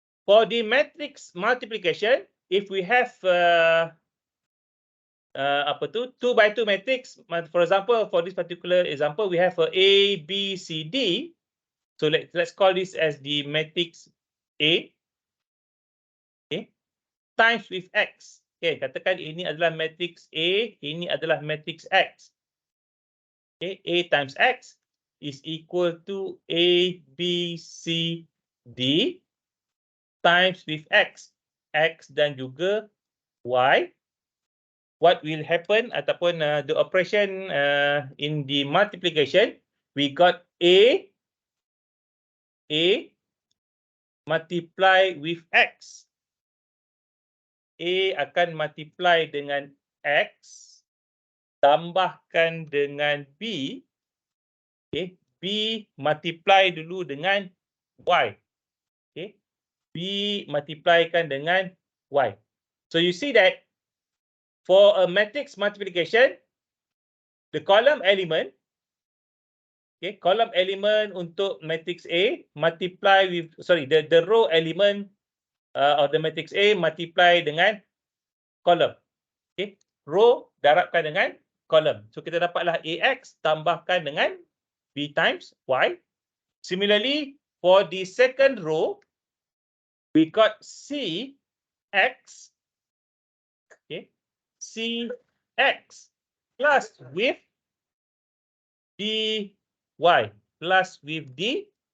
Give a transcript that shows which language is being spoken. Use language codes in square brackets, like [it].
[en] For the matrix multiplication, if we have [ms] apa tu [en] 2 by 2 matrix, for example, for this particular example, we have A, B, C, D. So let's call this as the matrix A, okay, times with X. [ms] Okay, katakan ini adalah matrix A, ini adalah matrix X. [en] Okay, A times X is equal to A, B, C, D times with X. [ms] X dan juga Y. [en] What will happen [ms] ataupun [en] the operation in the multiplication, we got A multiply with X. [ms] A akan multiply dengan X, tambahkan dengan B. Okay, B multiply dulu dengan Y. Okay, B multiplykan dengan Y. [en] So you see that for a matrix multiplication, the column element, okay, column element [ms] untuk [en] matrix A multiply with, the row element of the matrix A multiply [ms] dengan [en] column. [ms] Okay, row darabkan dengan column. So kita dapatlah AX tambahkan dengan B times Y. [en] Similarly, for the second row, we got CX, okay, CX plus with DY, plus with DY.